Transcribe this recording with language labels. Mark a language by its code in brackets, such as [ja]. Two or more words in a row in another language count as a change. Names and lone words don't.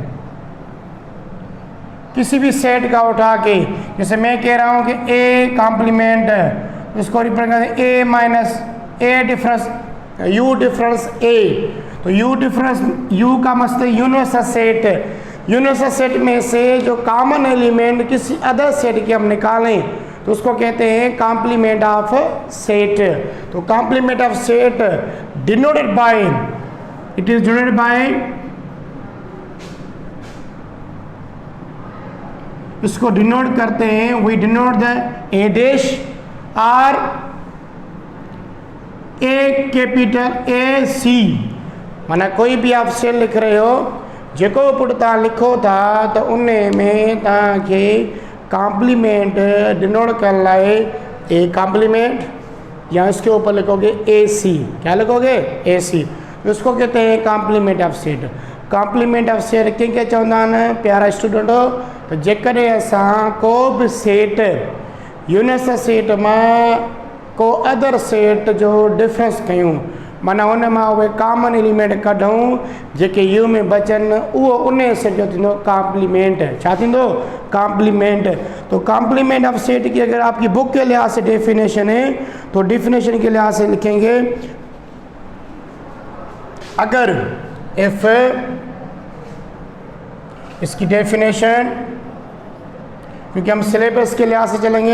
[hi] किसी भी सेट का उठा के, जैसे मैं कह रहा हूँ कि [en] A complement, [hi] इसको रिप्रेजेंट करते हैं [en] A minus A difference U difference A. [hi] तो [en] U difference, [hi] यू का मतलब यूनिवर्सल सेट। [en] universal set [hi] में से जो [en] common element [hi] किसी [en] other set [hi] के हम निकालें तो उसको कहते हैं [en] complement of set. तो complement of set denoted by, it is denoted by, [hi] इसको डिनोट करते हैं, [en] we denote the A dash or A capital A C. [hi] माना कोई भी आप सेल लिख रहे हो, [sd] जेको पुट तव्हां लिखो था तो उन में तव्हांखे कॉम्प्लीमेंट डिनोट करण लाइ [en] A complement, [hi] या इसके ऊपर लिखोगे [en] A C. [hi] क्या लिखोगे? [en] A C. [hi] इसको कहते हैं [en] complement of set. complement of set [sd] कंहिंखे चवंदा आहिनि प्यारा स्टूडेंटो? तो जेकॾहिं असां को बि सेट [en] universal set [sd] मां को [en] other set [sd] जो डिफरेंस कयूं, माना उन मां उहे [en] common element [sd] कढूं जेके यू में बचनि, उहो उन सेट जो थींदो कॉम्प्लीमेंट। छा थींदो? कॉम्प्लीमेंट। [hi] तो [en] complement of set [hi] की अगर आपकी बुक के लिहाज से डेफिनेशन है तो डेफिनेशन के लिहाज से लिखेंगे, अगर इफ, इसकी डेफिनेशन, क्योंकि हम सिलेबस के लिहाज से चलेंगे।